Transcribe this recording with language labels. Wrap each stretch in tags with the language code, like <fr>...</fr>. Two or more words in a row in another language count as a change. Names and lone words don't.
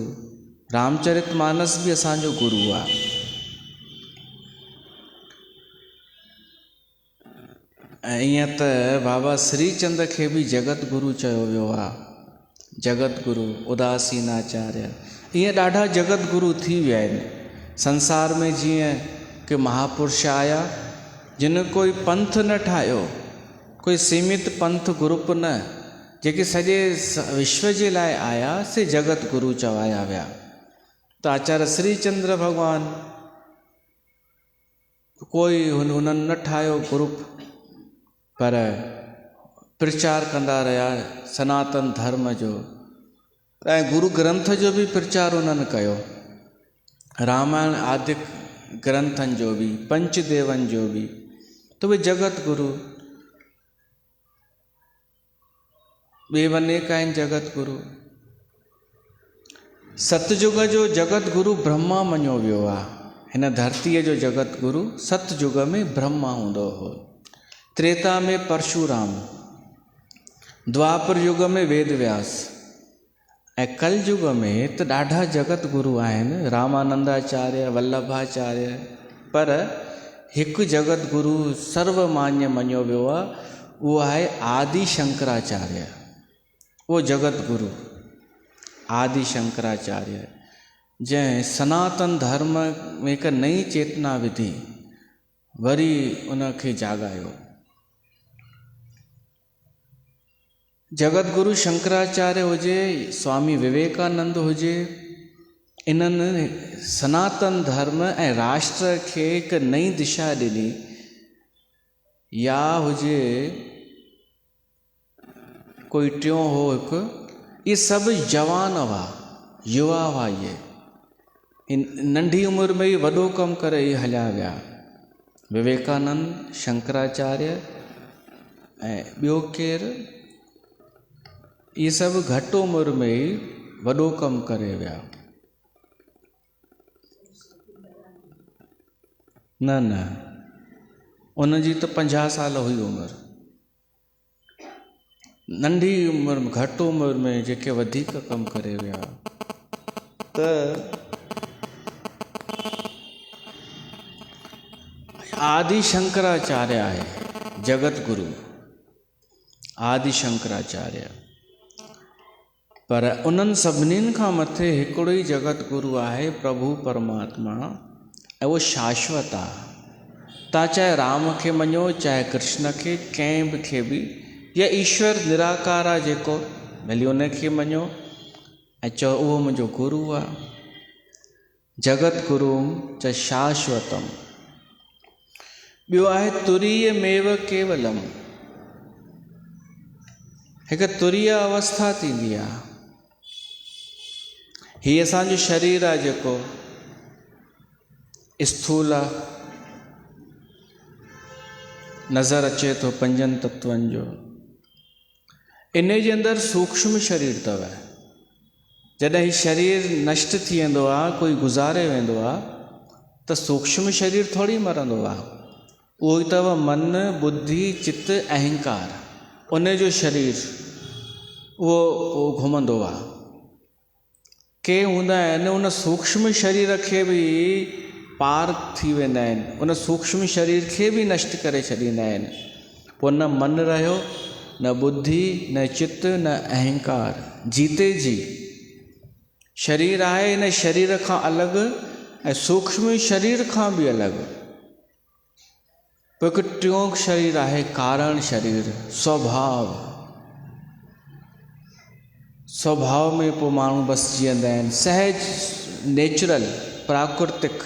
<sd>रामचरितमानस बि असांजो गुरू आहे। ऐं ईअं त बाबा श्रीचंद खे बि जगत गुरू चयो वियो आहे। जगत गुरू उदासीनाचार्य, ईअं ॾाढा जगत गुरू थी विया आहिनि संसार में। जीअं कि महापुरुष आया जिन कोई पंथ न ठाहियो, कोई सीमित पंथ ग्रुप न, जेके सॼे विश्व जे लाइ आया, से जगत गुरू चवाया विया। त आचार्य श्रीचंद्र भॻवान, कोई हुननि न ठाहियो ग्रुप, पर प्रचार कंदा रहिया सनातन धर्म जो। ऐं गुरु ग्रंथ जो बि प्रचार उन्हनि कयो, रामायण आदि ग्रंथनि जो बि, पंचदेवनि जो बि। त उहे जगत गुरू ॿिए अनेक आहिनि जगत गुरू। सतयुग जो जगत गुरू ब्रह्मा मञियो वियो आहे। हिन धरतीअ जो जगत गुरू सतयुग में ब्रह्मा हूंदो हो, त्रेता में परशुराम, द्वापर युग में वेद व्यास, ऐं कल युग में त ॾाढा जगत गुरू आहिनि, रामानंदाचार्य, वल्लभाचार्य। पर हिकु जगत गुरू सर्वमान्य मञियो वियो आहे, उहो आहे आदि शंकराचार्य। वो जगत गुरू आदि शंकराचार्य, जंहिं सनातन धर्म में हिकु नई चेतना विधी, वरी उनखे जाॻायो। जगत गुरू शंकराचार्य हुजे, स्वामी विवेकानंद हुजे, इन्हनि सनातन धर्म ऐं राष्ट्र खे हिकु नई दिशा ॾिनी। या हुजे कोई टियों हो हिकु, ये सभु जवान हुआ, युवा हुआ। ये नंढी उमिरि में ई वॾो कमु करे ई हलिया विया। विवेकानंद, शंकराचार्य ऐं ॿियो केरु, इहे सभु घटि उमिरि में ई वॾो कमु करे विया। न उनजी त 50 साल हुई उमिरि। नंढी उमिरि में, घटि उमिरि में जेके वधीक कमु करे विया। त आदि शंकराचार्य आहे, जगत गुरु आदि शंकराचार्य। पर उन्हनि सभिनीनि खां मथे हिकिड़ो ई जगत गुरु आहे, प्रभु परमात्मा, ऐं उहो शाश्वत आहे। तव्हां चाहे राम खे मञो, चाहे कृष्ण खे, कंहिं खे बि, या ईश्वर निराकार आहे जेको, भली उन खे मञो ऐं चओ उहो मुंहिंजो गुरु आहे।</sd> <sa>जगत गुरु च शाश्वतम।</sa> <sd>ॿियो आहे</sd> <sa>तुरीय मेव केवलम।</sa> <sd>हिकु तुरीय अवस्था थींदी आहे। हीअ असांजो शरीर आहे जेको स्थूल आहे, नज़र अचे थो पंजनि तत्वनि जो। इन जे अंदरि सूक्ष्म शरीर अथव। जॾहिं हीउ शरीर नष्ट थी वेंदो आहे, कोई गुज़ारे वेंदो आहे, त सूक्ष्म शरीर थोरी मरंदो आहे। उहो ई अथव मन, बुद्धि, चित्त, अहंकार। उन जो शरीर उहो घुमंदो आहे। के हूंदा आहिनि उन सूक्ष्म शरीर खे बि पार थी वेंदा आहिनि, उन सूक्ष्म शरीर खे बि नष्ट करे छॾींदा आहिनि। पोइ न मन रहियो, न बुद्धि, न चित्त, न अहंकार। जीते जी शरीर आहे, इन शरीर खां अलॻि ऐं सूक्ष्म शरीर खां बि अलॻि। पोइ हिकु टियों शरीर आहे, कारण शरीर, स्वभाव। स्वभाव में पोइ माण्हू बसि जीअंदा आहिनि, सहज, नेचुरल, प्राकृतिक।</sd>